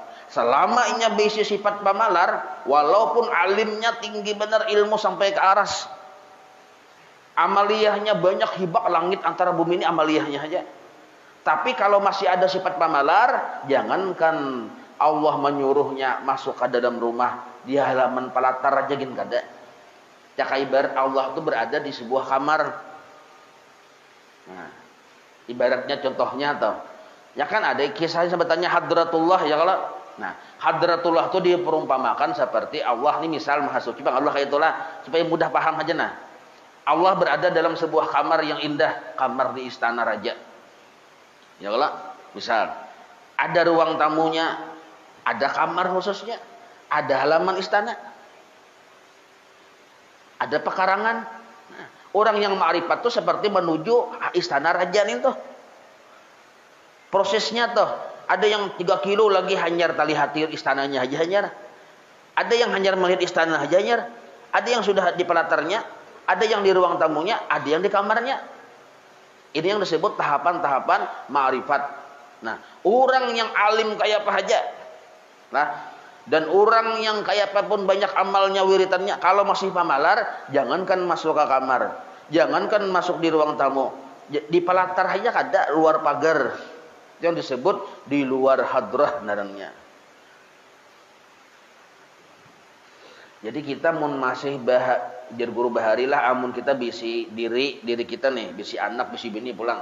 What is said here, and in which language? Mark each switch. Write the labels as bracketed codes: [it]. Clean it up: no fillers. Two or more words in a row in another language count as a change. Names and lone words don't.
[bjn] Selama inya bisi sifat pamalar, walaupun alimnya tinggi benar ilmu sampai ke aras, amaliyahnya banyak, hibak langit antara bumi ini amaliyahnya aja. Tapi kalau masih ada sifat pamalar, jangankan Allah menyuruhnya masuk ke dalam rumah, di halaman palatar aja gin kada. [id] Ya ibarat Allah itu berada di sebuah kamar. Nah, ibaratnya contohnya toh, ya kan ada kisahnya sebutannya hadratullah ya kalau. Nah, hadratullah itu diperumpamakan seperti Allah ini misal Maha Suci Bang Allah kayak itulah supaya mudah paham aja nah. Allah berada dalam sebuah kamar yang indah, kamar di istana raja. Ya kalau misal ada ruang tamunya, ada kamar khususnya, ada halaman istana, ada pekarangan. Nah, orang yang ma'rifat itu seperti menuju istana raja nih tuh. [bjn] Prosesnya tuh ada yang 3 kilo lagi hanyar tali hati istananya aja hanyar. Ada yang hanyar melihat istana aja hanyar. [id] Ada yang sudah di pelatarnya, ada yang di ruang tamunya, ada yang di kamarnya. Ini yang disebut tahapan-tahapan ma'rifat. Nah, orang yang alim kayak apa aja. Nah, dan orang yang kayak apapun banyak amalnya wiritannya, [bjn] kalau masih pamalar, jangankan masuk ke kamar, jangankan masuk di ruang tamu, di pelatar aja kada luar pagar. [id] Yang disebut di luar hadrah narangnya. [bjn] Jadi kita mun masih jar guru baharilah amun kita bisi diri kita nih, bisi anak, bisi bini pulang.